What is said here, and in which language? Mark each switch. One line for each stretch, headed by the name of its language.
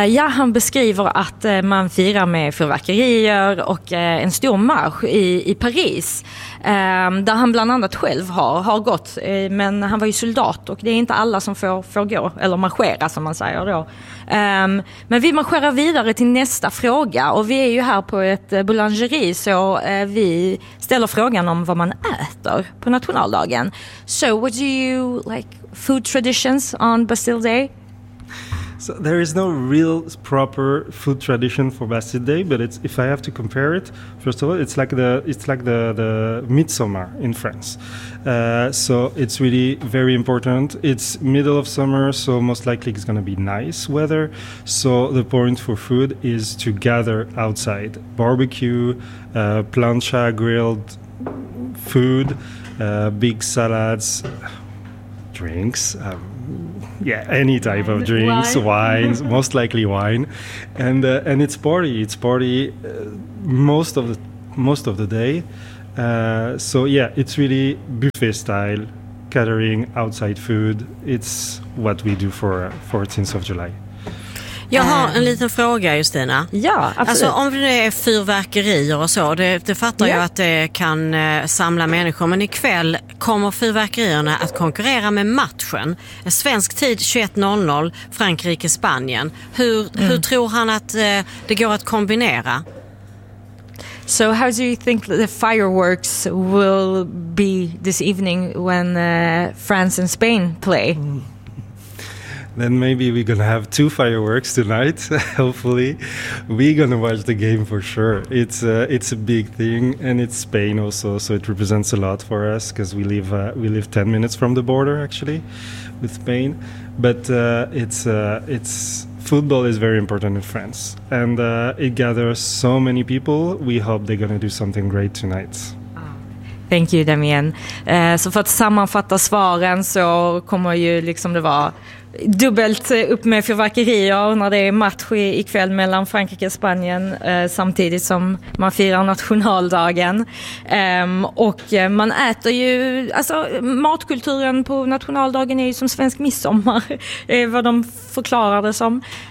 Swedish: Han beskriver att man firar med fyrverkerier och en stor marsch i Paris, där han bland annat själv har gått, men han var ju soldat, och det är inte alla som får gå eller marschera, som man säger då. Men vi marscherar vidare till nästa fråga, och vi är ju här på ett boulangeri, så vi ställer frågan om vad man äter på nationaldagen.
English: So what do you like food traditions on Bastille Day? So there is no real proper food tradition for Bastille Day, but it's, if I have to compare it, first of all, it's like the midsummer in France. So it's really very important. It's middle of summer, so most likely it's going to be nice weather. So the point for food is to gather outside, barbecue, plancha grilled food, big salads, drinks. Yeah, any type of drinks, wines, most likely wine. And it's party. It's party most of the day. So yeah, it's really buffet style, catering, outside food. It's what we do for 14th of July.
Swedish: Jag har en liten fråga, Justina. Ja, absolut. Alltså, om det är fyrverkerier och så, det fattar jag att det kan samla människor. Men ikväll kommer fyrverkerierna att konkurrera med matchen. Svensk tid 21.00, Frankrike-Spanien. Hur tror han att det går att kombinera?
English: So how do you think the fireworks will be this evening when France and Spain play? Then maybe we're going to have two fireworks tonight, hopefully. We're going to watch the game for sure. It's a big thing, and it's Spain also, so it represents a lot for us because we live 10 minutes from the border, actually, with Spain. But it's football is very important in France, and it gathers so many people. We hope they're going to do something great tonight. Thank you, Damien.
Swedish: Så för att sammanfatta svaren så kommer ju liksom det vara dubbelt upp med fyrverkerier när det är match ikväll mellan Frankrike och Spanien samtidigt som man firar nationaldagen. Och man äter ju, alltså matkulturen på nationaldagen är ju som svensk midsommar, är vad de förklarar det som.